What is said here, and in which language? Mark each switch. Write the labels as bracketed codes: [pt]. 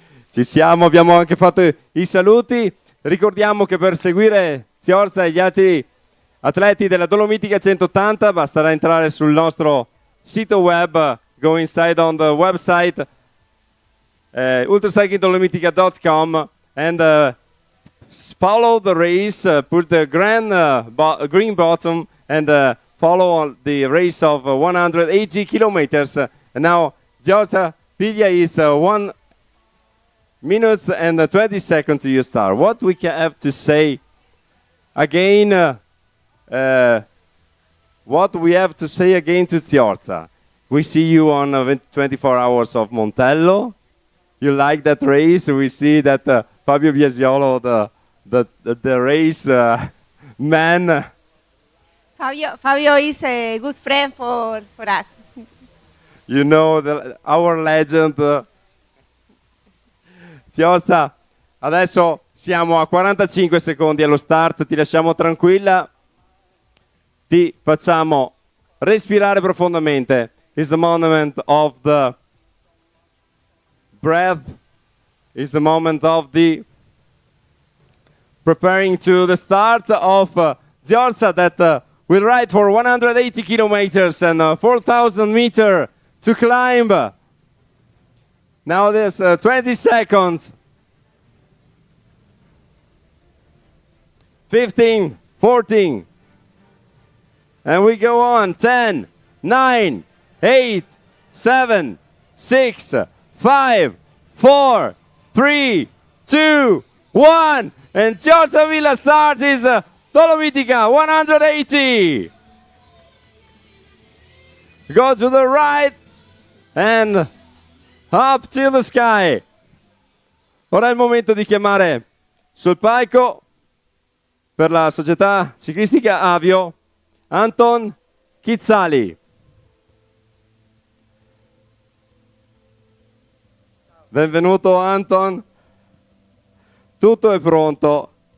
[it] Ci siamo, abbiamo anche fatto i saluti. Ricordiamo che per seguire Giorza e gli altri atleti della Dolomitica 180 basterà entrare sul nostro sito web, [en] go inside on the website ultracyclingdolomitica.com and follow the race, put the green button and follow the race of 180 kilometers. And now Giorza Viglia is 1 minute and 20 seconds to your start. What we can have to say again, what we have to say again to Giorza. We see you on 24 hours of Montello. You like that race? We see that Fabio Biasiolo, the race man. Fabio is a good friend for us. You know, our legend. [it] Giorza, adesso siamo a 45 secondi allo start, ti lasciamo tranquilla, ti facciamo respirare profondamente. [en] It's the moment of the breath, is the moment of the preparing to the start of Giorza that will ride for 180 kilometers and 4,000 meters to climb. Now there's 20 seconds. 15, 14. And we go on. 10, 9, 8, 7, 6, 5, 4, 3, 2, 1. And Giorza Viglia start is Dolomitica 180. Go to the right and up to the sky. [it] Ora è il momento di chiamare sul palco per la società ciclistica Avio Anton Chizzali. Benvenuto Anton. Tutto è pronto.